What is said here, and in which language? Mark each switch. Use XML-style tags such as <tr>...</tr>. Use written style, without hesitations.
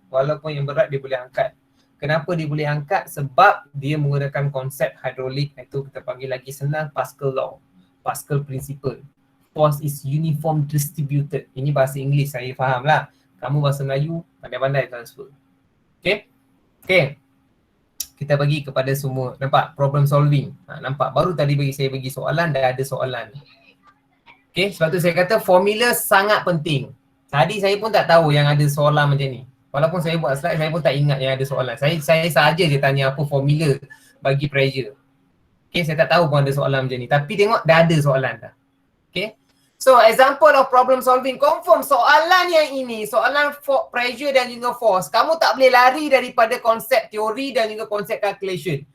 <ms>Walaupun yang berat dia boleh angkat. Kenapa dia boleh angkat? Sebab dia menggunakan konsep hydraulic. Itu kita panggil lagi senang Pascal law. Pascal principle.</ms> <en>Force is uniform distributed.</en> <ms>Ini bahasa Inggeris, saya faham lah. Kamu bahasa Melayu, pandai-pandai transfer. Okay? Okay. Kita bagi kepada semua. Nampak? Problem solving. Nampak? Baru tadi saya bagi soalan, dah ada soalan. Okay, sebab tu saya kata formula sangat penting. Tadi saya pun tak tahu yang ada soalan macam ni. Walaupun saya buat slide, saya pun tak ingat yang ada soalan. Saya sahaja je tanya apa formula bagi pressure. Okay, saya tak tahu pun ada soalan macam ni. Tapi tengok dah ada soalan dah. Okay.</ms> <en>So, example of problem solving.</en> <ms>Confirm soalan yang ini, soalan for pressure dan juga force. Kamu tak boleh lari daripada konsep teori dan juga konsep calculation.</ms>